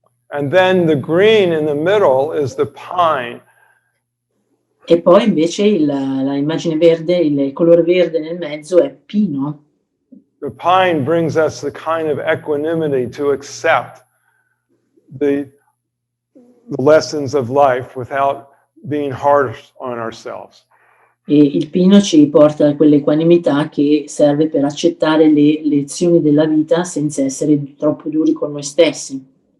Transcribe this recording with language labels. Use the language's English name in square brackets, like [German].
[English] And then the green in the middle is the pine. [Italian] E poi invece la immagine verde, il colore verde nel mezzo è pino. [English] The pine brings us the kind of equanimity to accept the lessons of life without being harsh on ourselves. [Italian] E il pino ci porta a quell'equanimità che serve per accettare le lezioni della vita senza essere troppo duri con noi stessi.